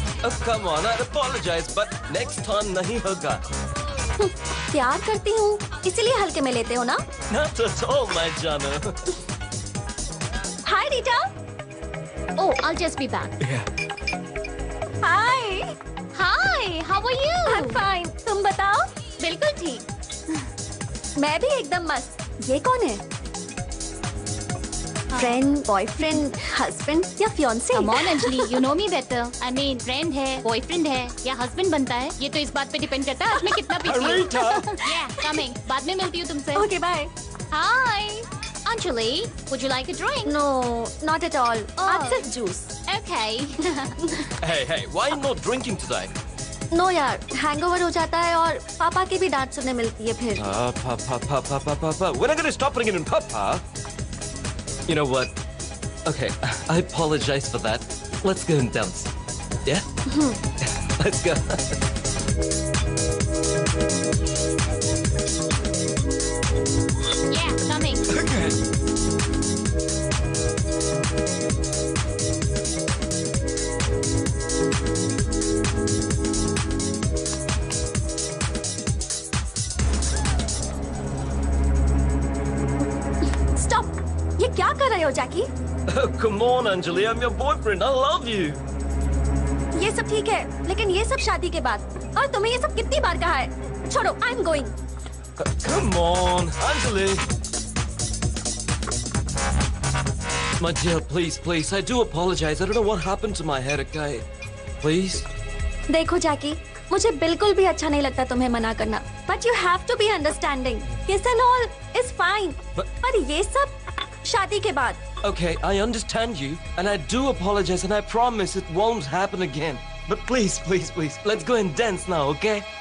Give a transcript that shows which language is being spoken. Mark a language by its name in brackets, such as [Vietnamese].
[English] Oh, come on, I apologize, but next time [Hindi] नहीं होगा। प्यार करती हूँ इसीलिए हल्के में लेते हो ना? [English] Not at all, my जानो। Hi Rita। Oh, I'll just be back. Hi। Hi, how are you? I'm fine। [Hindi] तुम बताओ? बिल्कुल ठीक। मैं भी एकदम मस्त। ये कौन है? फ्रेंड, बॉयफ्रेंड, हस्बैंड या fiance? [English] Come on Anjali, you know me better. I mean, [Hindi] friend है, बॉयफ्रेंड है या हस्बैंड बनता है, ये तो इस बात पे डिपेंड करता है आज मैं कितना पीती हूँ। [English] Yeah, coming. [Hindi] बाद में मिलती हूँ तुमसे। [English] Okay, bye। Hi, Anjali, would you like a drink? No, not at all। Oh. [Hindi] आज सिर्फ juice. [English] Okay। Hey, why not drinking today? [Hindi] No यार, हैंगओवर हो जाता है और पापा की भी डांट सुनने मिलती है फिर। [English] Papa. We're not going to stop bringing in Papa. You know what? Okay, I apologize for that. Let's go and dance. Yeah? Let's go. Yeah, coming। [Hindi] Stop. ये क्या कर रहे हो जैकी? [English] Oh, come on, Anjali. I'm your boyfriend. I love you. [Hindi] ये सब ठीक है, लेकिन ये सब शादी के बाद। और तुम्हें ये सब कितनी बार कहा है? छोड़ो, [English] I am going. Come on, Anjali. My dear, please. I do apologize. I don't know what happened to my hair, okay? Please. [Hindi] देखो जैकी, मुझे बिल्कुल भी अच्छा नहीं लगता तुम्हें मना करना, [English] But you have to be understanding. Kiss and all is fine, [Hindi] पर ये सब शादी के बाद। [English] Okay, I understand you, and I do apologize, and I promise it won't happen again. But please, let's go and dance now, okay?